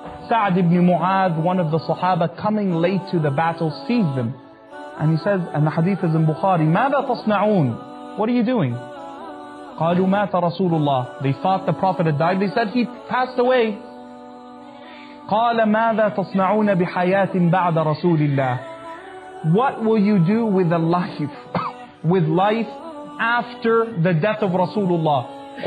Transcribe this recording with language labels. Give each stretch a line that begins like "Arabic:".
English: Sa'd ibn Mu'adh, one of the Sahaba, coming late to the battle, sees them. And he says, and the hadith is in Bukhari,
Arabic: ماذا تصنعون?
English: What are you doing?
Arabic: قالوا مات رسول الله.
English: They thought the Prophet had died. They said he passed away.
Arabic: قال ماذا تصنعون بحياة بعد رسول الله?
English: What will you do with the life, with life after the death of Rasulullah?